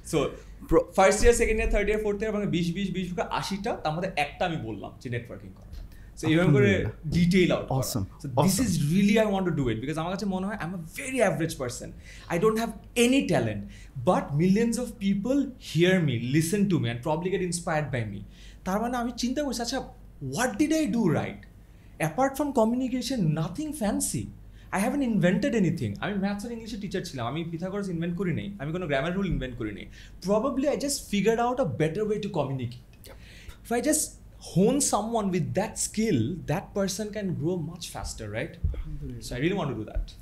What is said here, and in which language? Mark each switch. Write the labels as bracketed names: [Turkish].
[English] So first year, second year, third year, fourth year, [Bangla] মানে 20 80টা, তার মধ্যে একটা আমি বললাম যে নেটওয়ার্কিং করা। So এইভাবে করে ডিটেইল আউট করা। [English] So this is really I want to do it because [Bangla] আমার কাছে মনে হয় [English] I'm a very average person. I don't have any talent, but millions of people hear me, listen to me, and probably get inspired by me. [Bangla] তার মানে আমি চিন্তা করছি, আচ্ছা [English] what did I do right? Apart from communication, nothing fancy. I haven't invented anything. [Bangla] আমি maths আর ইংলিশের teacher ছিলাম, আমি পিথাগোরাস ইনভেন্ট করি নাই, আমি কোনো গ্রামার রুল ইনভেন্ট করি নাই। [English] Probably I just figured out a better way to communicate. If I just hone someone with that skill, that person can grow much faster, right? So I really want to do that.